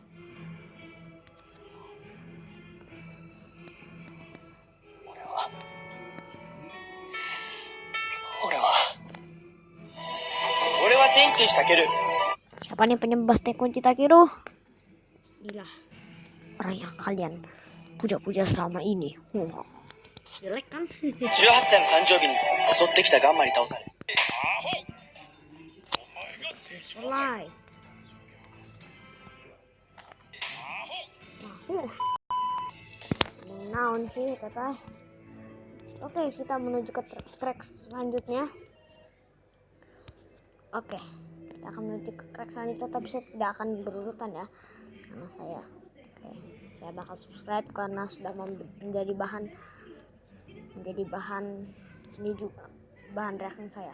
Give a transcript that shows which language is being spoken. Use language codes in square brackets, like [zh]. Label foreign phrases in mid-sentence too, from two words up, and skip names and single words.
[id] Siapa nih penyembah Kunci Takeru? Inilah orang yang kalian puja-puja selama ini. Jelek kan? [ja] 18 歳の誕生日に襲ってきたガンマに倒され [id] Mulai. [su] Naon sih kata. [id] Oke, kita menuju ke track selanjutnya. Oke, kita akan menuju ke track selanjutnya, tapi saya tidak akan berurutan ya, karena saya bakal subscribe karena sudah menjadi bahan ini juga bahan reaksi saya.